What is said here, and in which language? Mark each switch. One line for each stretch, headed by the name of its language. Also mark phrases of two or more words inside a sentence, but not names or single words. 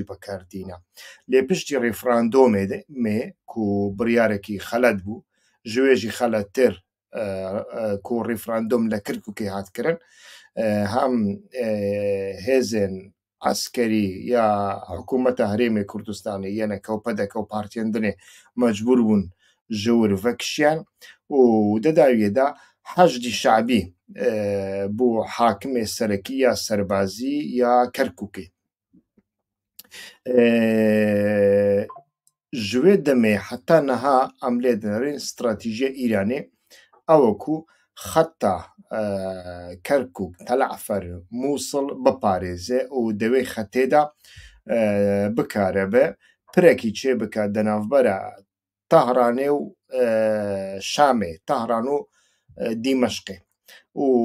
Kurdish: بەکاردینە لێ پشتی ریفراندۆمێ کو بڕیارێکی خەلەت بوو ژوێژی خەلەتتر کو ریفراندۆم لە کەرکووکێ هاتکردن هەم هێزن عسکەری یا حکوومەتە هەرێمی کوردستانی یەنە کەوپەدەکە و پارتیاندنێ مەجبور بوون ژەور ڤەکشیان و دەداویێدا حەشدی شعبی بۆ حاکمێ سەرەکی یا سەربازی یا کەرکووکێ ji wê demê heta niha em lê dinêrin stratejiya Îranê ew ku xeta Kerkûk, Telɛfer, Mûsil biparêze û di wê xetê de bikare be pirekî çê bike di navbera Tehranê û Şamê Tehran û Dîmeşqê û